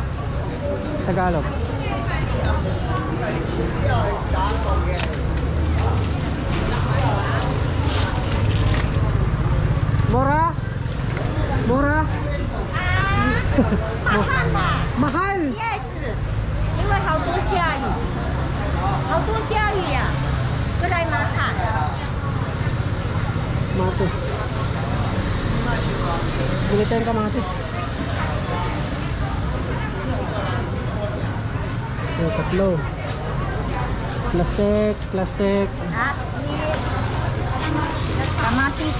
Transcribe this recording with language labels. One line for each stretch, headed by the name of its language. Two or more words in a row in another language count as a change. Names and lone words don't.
Filipino: Tagalog. Mura? Mura? Mahal!
Chinese: Yes，因为好多下雨，好多下雨呀，过来马塔。
Filipino: Kamatis. Bili tayong kamatis. Yung tatlo. Plastic, plastic. Ah, kamatis.